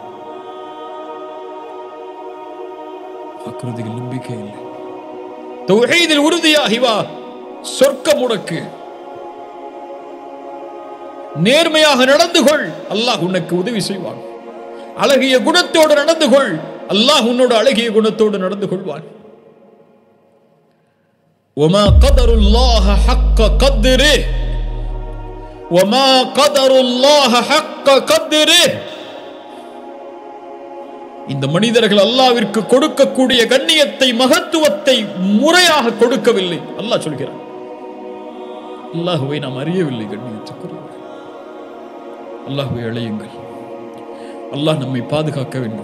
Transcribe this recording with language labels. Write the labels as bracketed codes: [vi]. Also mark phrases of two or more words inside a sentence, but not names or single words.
[ta] வாக்குறுதிகள் நம்பிக்கை இல்லை. தௌஹீதில் உறுதியாகி வா, சொர்க்கம் உனக்கு. நேர்மையாக நடந்து கொள், அல்லாஹ் உனக்கு உதவி செய்வான். அழகிய குணத்தோடு நடந்து கொள், அல்லாஹ் உன்னோடு அழகிய குணத்தோடு நடந்து கொள்வான். [ar] وما قدر الله حق قدره وما قدر الله حق قدره. [ta] இந்த மனிதர்கள் அல்லாஹ்விற்கு கொடுக்கக்கூடிய கண்ணியத்தை, மகத்துவத்தை முறையாக கொடுக்கவில்லை. அல்லாஹ் சொல்கிறான். அல்லாஹ்வை நாம் அறியவில்லை கண்ணியத்துக்குரியவர்கள். அல்லாஹ்வை அழையுங்கள். அல்லாஹ் நம்மை பாதுகாக்க வேண்டும்.